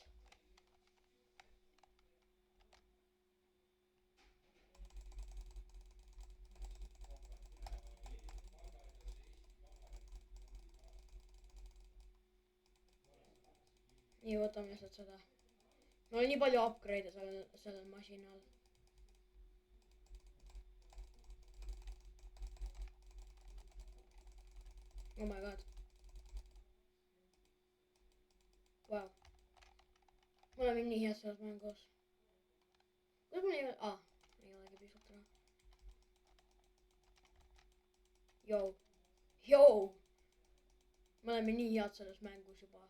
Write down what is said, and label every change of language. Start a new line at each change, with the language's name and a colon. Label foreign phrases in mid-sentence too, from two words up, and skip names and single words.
Estonian: Nii, võtame lihtsalt seda. Mul on nii palju upgrade'e sellel masinal.
English: Oh my god.
Estonian: Vau. Me oleme nii head selles mängus. Kuidas mul ei ole... ei olegi pisut ära. Jou. Me oleme nii head selles mängus juba.